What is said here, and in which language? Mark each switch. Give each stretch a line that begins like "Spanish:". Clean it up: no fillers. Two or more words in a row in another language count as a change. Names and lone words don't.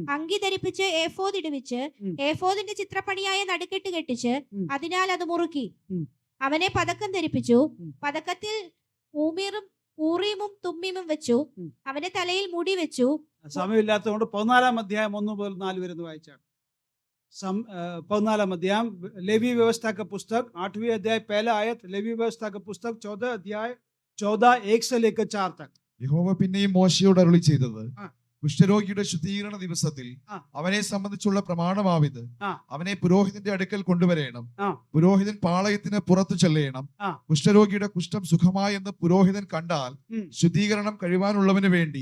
Malayalam: അങ്കി ധരിപ്പിച്ച് ഏഫോദ് ഇടിവിച്ച് ഉം. ഏഫോദിന്റെ ചിത്രപ്പണിയായ നടുക്കെട്ട് കെട്ടിച്ച് ഉം. അതിനാൽ അത് മുറുക്കി. ഉം. അവനെ പതക്കം ധരിപ്പിച്ചു. ഉം. പതക്കത്തിൽ ഊറീമും തുമ്മീമും വെച്ചു. ഉം. അവന്റെ തലയിൽ മുടി വെച്ചു. സമയമില്ലാത്തതുകൊണ്ട് 14-ാം അധ്യായം 1 മുതൽ 4 വരെ വായിച്ചാണ്.
Hindi: 14-ाम अध्याय लेवी व्यवस्था का पुस्तक 8वीं अध्याय पहला आयत, लेवी व्यवस्था का पुस्तक 14 अध्याय 14 1 से लेकर 4 तक.
Malayalam: യഹോവ പിന്നെയും മോശയോട് അരുളി ചെയ്തത്, ആ. കുഷ്ഠരോഗിയുടെ ശുദ്ധീകരണ ദിവസത്തിൽ ആ. അവനെ സംബന്ധിച്ചുള്ള പ്രമാണമാവിത്. ആ. അവനെ പുരോഹിതന്റെ അടുക്കൽ കൊണ്ടുവരേണം. ആ. പുരോഹിതൻ പാളയത്തിന് പുറത്തു ചെല്ലണം. ആ. കുഷ്ഠരോഗിയുടെ കുഷ്ഠം സുഖമായെന്ന് പുരോഹിതൻ കണ്ടാൽ ഉം. ശുദ്ധീകരണം കഴിവാനുള്ളവന് വേണ്ടി